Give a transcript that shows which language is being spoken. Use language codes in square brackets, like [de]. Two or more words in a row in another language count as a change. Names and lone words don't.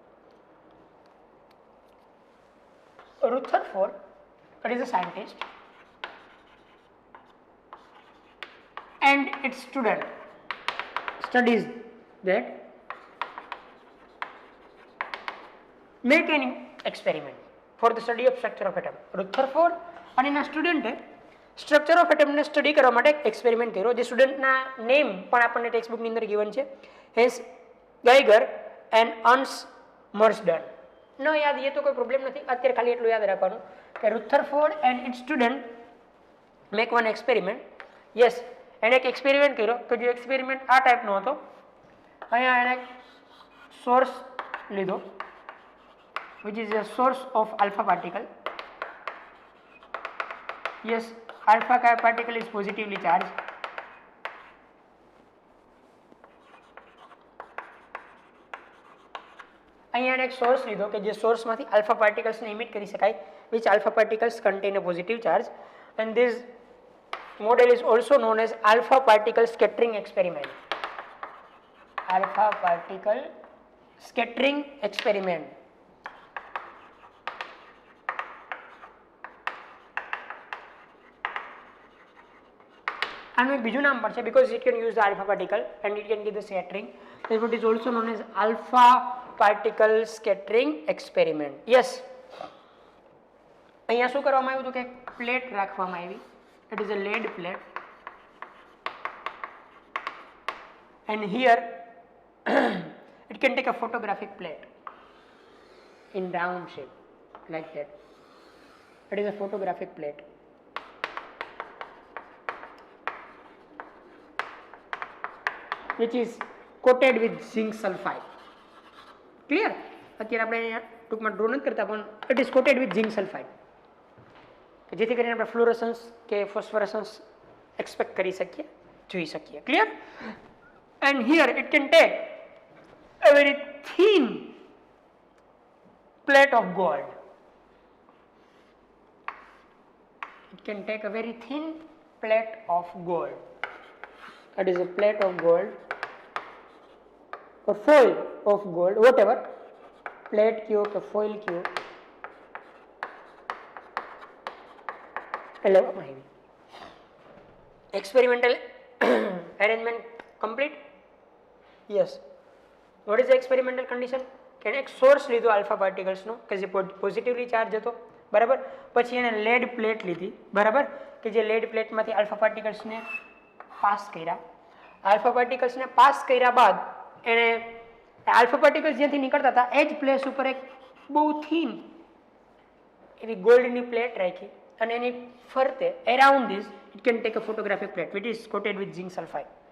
[en] Rutherford, it is a scientist, and its student studies that make an experiment for the study of structure of atom. [gu] Rutherford અને એના સ્ટુડન્ટે [en] structure of atom [gu] સ્ટડી કરવા માટે એક એક્સપેરિમેન્ટ કર્યો, જે સ્ટુડન્ટના નેમ પણ આપણને [en] text book [gu] અંદર ગિવન છે, હેન્સ ગાઈગર એન્ડ અન્સ મર્સડન. ન યાદ એ તો કોઈ પ્રોબ્લેમ નથી, અત્યારે ખાલી એટલું યાદ રાખવાનું કે [en] Rutherford and its student make one experiment. [gu] યસ, એણે એક એક્સપેરિમેન્ટ કર્યો કે જે એક્સપેરિમેન્ટ આ ટાઈપનો હતો. અહીંયા એણે સોર્સ લીધો, [en] which is a source of alpha particle. Yes, alpha particle is positively charged. [gu] અહીંયા એક સોર્સ લીધો કે જે સોર્સમાંથી [en] alpha particles [gu] ઇમિટ કરી શકાય, [en] which alpha particles contain a positive charge, and this model is also known as alpha particle scattering experiment. Alpha particle scattering experiment. [gu] આનું એક બીજું નામ પણ છે, [en] because it can use the alpha particle and it can give the scattering. Therefore it is also known as alpha particle scattering experiment. Yes, [gu] અહીંયા શું કરવામાં આવ્યું હતું કે પ્લેટ રાખવામાં આવી. [en] It is a lead plate and here it can take a photographic plate in round shape like that. It is a photographic plate. Which is coated with zinc sulfide. Clear? [gu] અત્યારે આપણે અહીંયા ટૂંકમાં ડ્રો નથી કરતા, પણ [en] it is coated with zinc sulfide, [gu] જેથી કરીને આપણે ફ્લોરોસન્સ કે ફોસ્ફરસન્સ એક્સપેક્ટ કરી શકીએ, જોઈ શકીએ. ક્લિયર? [en] and here it can take a very thin plate of gold. It can take a very thin plate of gold. That is a plate of gold or foil of gold, whatever, plate kyo કે foil kyo, [gu] લેવામાં આવી. [en] Experimental arrangement complete? Yes. What is the experimental condition? [gu] કે એક સોર્સ લીધો [en] alpha particles [gu] કે જે [en] positively charge [gu] હતો, બરાબર. પછી એને [en] lead plate [gu] લીધી, બરાબર, કે જે [en] lead plate alpha particles [gu] પાસ કર્યા. [en] alpha particles [gu] પાસ કર્યા બાદ [en] alpha particles [gu] જ્યાંથી નીકળતા હતા એ જ પ્લેસ ઉપર એક બહુ થીન એવી ગોલ્ડની પ્લેટ રાખી અને એની ફરતે [en] around this it can take a photographic plate which is coated with zinc sulfide.